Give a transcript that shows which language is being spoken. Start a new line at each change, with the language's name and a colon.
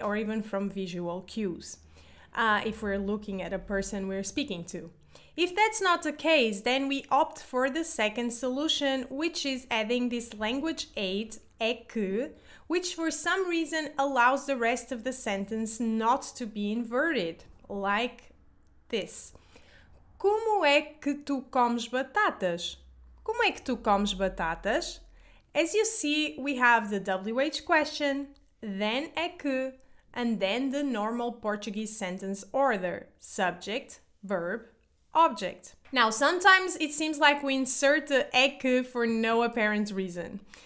English: Or even from visual cues, if we're looking at a person we're speaking to. If that's not the case, then we opt for the second solution, which is adding this language aid
Portuguese: é que,
English: which for some reason allows the rest of the sentence not to be inverted, like this.
Portuguese: Como é que tu comes batatas? Como é que tu comes batatas?
English: As you see, we have the WH question, then
Portuguese: é que,
English: and then the normal Portuguese sentence order, subject, verb, object. Now, sometimes it seems like we insert the é que for no apparent reason.